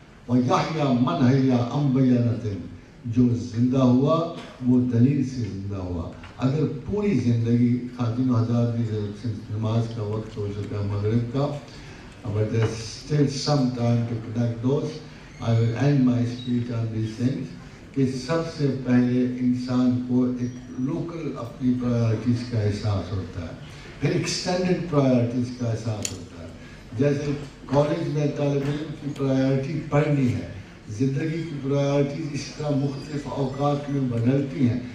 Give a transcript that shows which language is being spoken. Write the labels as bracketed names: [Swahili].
[Arabic] وَيَحْيَى مَنْ حَيَّى عَنْ بَيِّنَةٍ، [Urdu] جو زندہ ہوا وہ دلیل سے زندہ ہوا. اگر پوری زندگی، خواتین و حضرات کی نماز کا وقت ہو چکا مغرب کا، [English] but there's still some time to connect those. I will end my speech on these things. [Urdu] کہ سب سے پہلے انسان کو ایک لوکل اپنی پرائیورٹیز کا احساس ہوتا ہے، پھر ایکسٹینڈڈ پرائیورٹیز کا احساس ہوتا ہے. جیسے کالج میں طالب علم کی پرائیورٹی پڑھنی ہے، زندگی کی پرائیورٹیز اس طرح مختلف اوقات میں بدلتی ہیں.